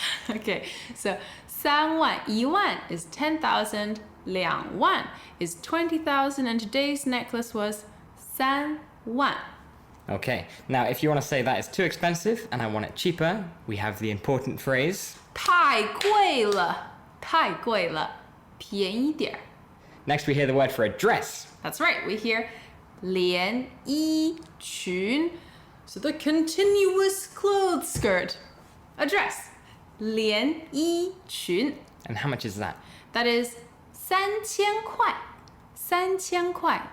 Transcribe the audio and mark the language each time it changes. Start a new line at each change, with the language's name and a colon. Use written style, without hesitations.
English: Okay, so 3万, 1万 is 10,000, 2万 is 20,000, and today's necklace was 3万. Okay, now if you want to say that is too expensive and I want it cheaper, we have the important phrase.
Chinese: 太贵了，太贵了，便宜点儿。
English: Next we hear the word for a dress. That's right, we hear 连衣裙, so the continuous clothes skirt, a dress.
Chinese: 连衣裙.
English: And how much is that? That is 3000块.3000块.